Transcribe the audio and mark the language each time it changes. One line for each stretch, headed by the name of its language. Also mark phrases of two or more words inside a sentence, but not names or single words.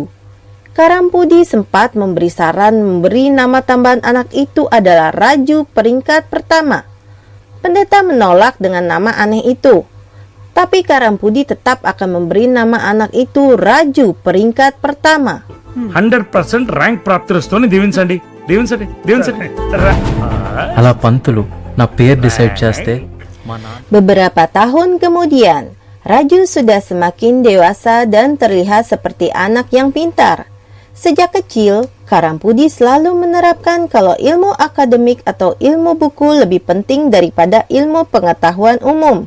Indonesian: Karampudi sempat memberi saran memberi nama tambahan anak itu adalah Raju peringkat pertama. Pendeta menolak dengan nama aneh itu. Tapi Karampudi tetap akan memberi nama anak itu Raju peringkat pertama.
Telugu: 100% rank ప్రాప్తిస్తోని దీవించండి దీవించండి దీవించండి అలా పంతులు నా పేరు డిసైడ్ చేస్తే మా నాన్న
Indonesian: Beberapa tahun kemudian, Raju sudah semakin dewasa dan terlihat seperti anak yang pintar. Sejak kecil, Karampudi selalu menerapkan kalau ilmu akademik atau ilmu buku lebih penting daripada ilmu pengetahuan umum.